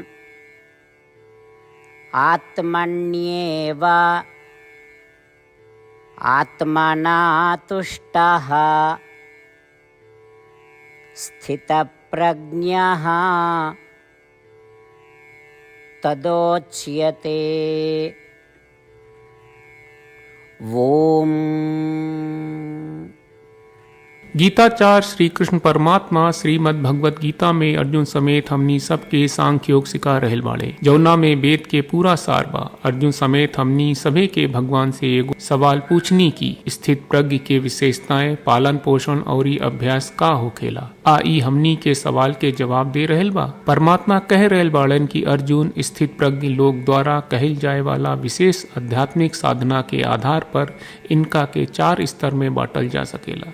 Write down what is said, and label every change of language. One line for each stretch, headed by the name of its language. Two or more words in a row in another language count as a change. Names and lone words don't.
Sanskrit: आत्मन्येव आत्मना तुष्टः स्थितप्रज्ञः तदोच्यते। ओम।
Bhojpuri: गीताचार्य श्री कृष्ण परमात्मा श्रीमद् भगवत गीता में अर्जुन समेत हमनी सबके सांख्य योग सिखा रहल बाड़े, जौना में वेद के पूरा सार बा। अर्जुन समेत हमनी सभे के भगवान से एगो सवाल पूछनी की स्थित प्रज्ञ के विशेषताएं, पालन पोषण और अभ्यास का होखेला। ई हमनी के सवाल के जवाब दे रहल बा। परमात्मा कह रहल बाड़न की अर्जुन स्थित प्रज्ञ लोग द्वारा कहल जाए वाला विशेष आध्यात्मिक साधना के आधार पर इनका के 4 स्तर में बांटल जा सकेला।